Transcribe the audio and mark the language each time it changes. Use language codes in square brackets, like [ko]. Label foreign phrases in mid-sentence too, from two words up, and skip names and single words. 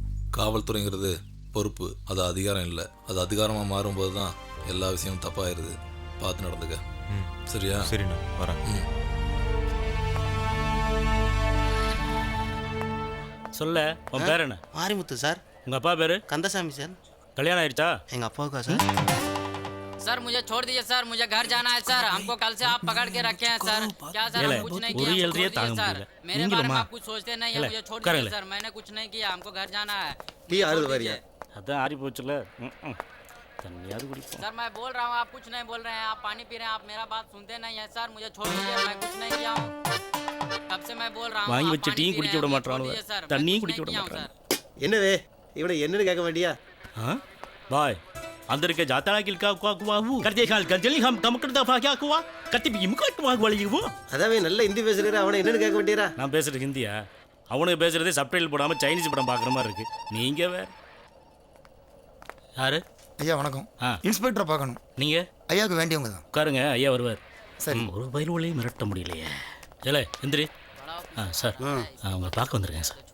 [ta] காவல்துறைங்கிறது பொறுப்பு, அது அதிகாரம் இல்லை. அது அதிகாரமாக மாறும்போது தான் எல்லா விஷயமும் தப்பாயிருது. பார்த்து நடந்துக்க. சரியா? சரிண்ணா வரேன். சொல்ல உன் பேர் என்ன? மாரிமுத்து சார். உங்கள் அப்பா பேர்? கந்தசாமி சார். கல்யாணம் ஆயிடுச்சா? எங்கள் அப்பாவுக்கா சார்? [hi] सर मुझे छोड़ दीजिए सर, मुझे घर जाना है सर। हमको कल से आप पकड़ के रखे हैं सर। क्या सर हम कुछ नहीं किया, हमको छोड़ दीजिए सर। मेरे बारे में आप कुछ सोचते नहीं है, मुझे छोड़ दीजिए सर। मैंने कुछ नहीं किया, हमको घर जाना है। [ta] அதான் ஆறி போச்சுல. தண்ணியாவது குடிப்போம். [hi] सर मैं बोल रहा हूँ, आप कुछ नहीं बोल रहे हैं, आप पानी पी रहे हैं, आप मेरा बात सुनते नहीं है सर। मुझे छोड़ दीजिए, मैं कुछ नहीं किया हूँ। कब से मैं बोल रहा हूँ, [ta] வாங்கி [hi] आप [ta] வச்ச [hi] पानी [ta] டீயும் [hi] पी [ta] குடிக்க [hi] रहे [ta] விட [hi] हैं, [ta] மாட்டானுவ, [hi] मुझे छोड़ दीजिए सर। मैं [ta] தண்ணியும் [hi] कुछ [ta] குடிக்க [hi] नहीं [ta] விட [hi] किया हूँ [ta] மாட்டானுவ. என்னவே இவனை என்னன்னு கேட்க வேண்டியா? பாய் अंदर के जाता है किलका को हुआ वो करते खाल कर जल्दी हम कम कर दफा क्या हुआ कति भी मुकट वाग वाली वो அதாவே நல்ல ஹிந்தி பேசுறீரா, அவனை என்னன்னு கேட்க வேண்டியரா? நான் பேசுறது ஹிந்தியா? அவனுக்கு பேசுறதே சப்டைட்டில் போடாம சைனீஸ் படம் பார்க்குற மாதிரி இருக்கு. நீங்க வேற யாரு? ஐயா வணக்கம். இன்ஸ்பெக்டரை பார்க்கணும். நீங்க? ஐயாவுக்கு வேண்டியவங்க தான். உட்காருங்க, ஐயா வருவார். சரி. ஒரு பயில்வளையும் மிரட்ட முடியலையே. இல்லை எந்திரி. சார் அவங்க பார்க்க வந்திருக்கேன் சார்.